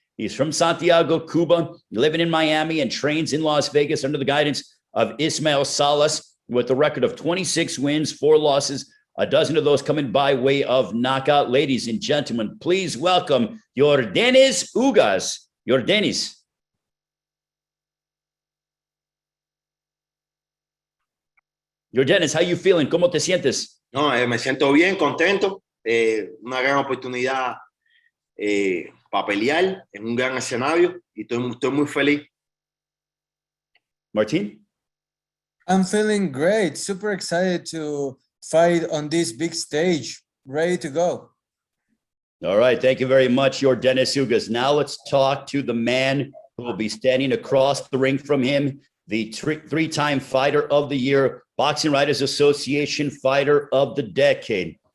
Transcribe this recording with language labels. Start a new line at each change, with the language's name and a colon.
English: He's from Santiago, Cuba, living in Miami, and trains in Las Vegas under the guidance of Ismael Salas with a record of 26 wins, 4 losses, a dozen of those coming by way of knockout. Ladies and gentlemen, please welcome Yordenis Ugas. Yordenis. Yordenis, how you feeling?
Spanish: ¿Cómo te sientes? No, me siento bien, contento. Una gran oportunidad para pelear en un gran escenario y estoy muy feliz.
English: Martin? I'm feeling great, super excited to fight on this big stage, ready to go. All right, thank you very much, Yordenis Ugas. Now let's talk to the man who will be standing across the ring from him, the three-time Fighter of the Year, Boxing Writers Association Fighter of the Decade.